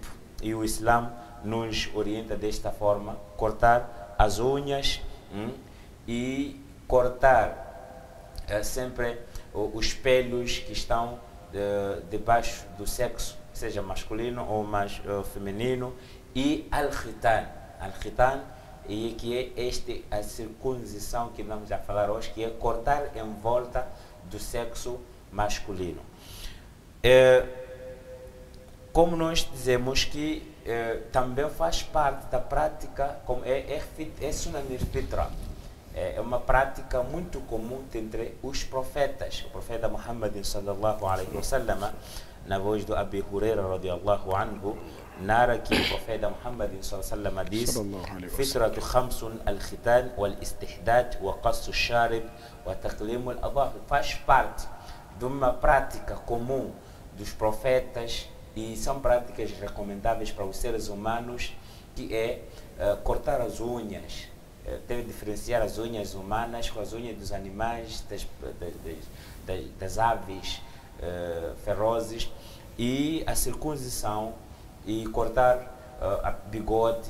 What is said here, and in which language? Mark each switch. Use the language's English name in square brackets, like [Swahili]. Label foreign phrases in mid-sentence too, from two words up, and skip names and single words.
[Portuguese] E o Islã nos orienta desta forma: cortar as unhas e cortar sempre os pelos que estão debaixo do sexo, seja masculino ou mais feminino, e al-khitan. Al-khitan, e que é a circuncisão que vamos a falar hoje, que é cortar em volta do sexo masculino. Como nós dizemos que também faz parte da prática, como é [Arabic] سنن الفطرة. [Portuguese] É uma prática muito comum entre os profetas. O profeta Muhammad [Arabic] صلى الله عليه وسلم, [Portuguese] na voz do Abi Huraira [Arabic] رضي الله عنه, [Portuguese] narra que o profeta Muhammad [Arabic] صلى الله عليه وسلم [Portuguese] diz: [Arabic] الفطرة خمس الختان والاستحداد وقص الشارب وتقليم الأظفار. [Portuguese] Faz parte de uma prática comum dos profetas e são práticas recomendáveis para os seres humanos, que é cortar as unhas, deve diferenciar as unhas humanas com as unhas dos animais, das aves ferozes, e a circuncisão e cortar a bigode.